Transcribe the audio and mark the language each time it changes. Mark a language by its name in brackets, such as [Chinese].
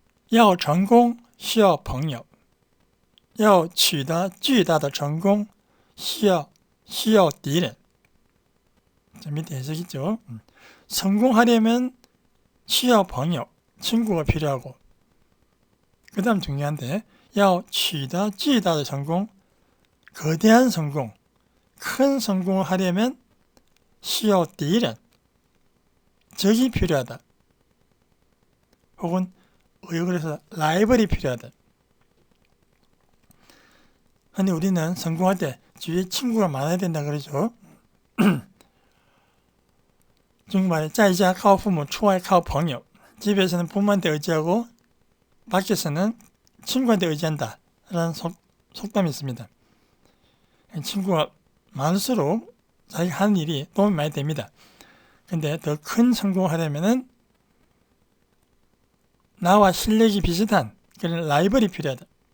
[Chinese] 要成功需要朋友，要取得巨大的成功需要敌人. [Korean] 자, 밑에 해석이죠. 성공하려면 [Chinese] 需要朋友, [Korean] 친구가 필요하고, 그 다음 중요한데 [Chinese] 要取得巨大的成功, [Korean] 거대한 성공, 큰 성공을 하려면 [Chinese] 需要敌人, [Korean] 적이 필요하다. 혹은 의역에서 라이벌이 필요하다. 근데 우리는 성공할 때 주위에 친구가 많아야 된다 그러죠. 중국말에 [Chinese] 在家靠父母出外靠朋友. [Korean] 집에서는 부모한테 의지하고 밖에서는 친구한테 의지한다 라는 속담이 있습니다. 친구가 많을수록 자기가 하는 일이 도움이 많이 됩니다. 근데 더 큰 성공을 하려면은 나와 실력이 비슷한 그런 라이벌이 필요하다.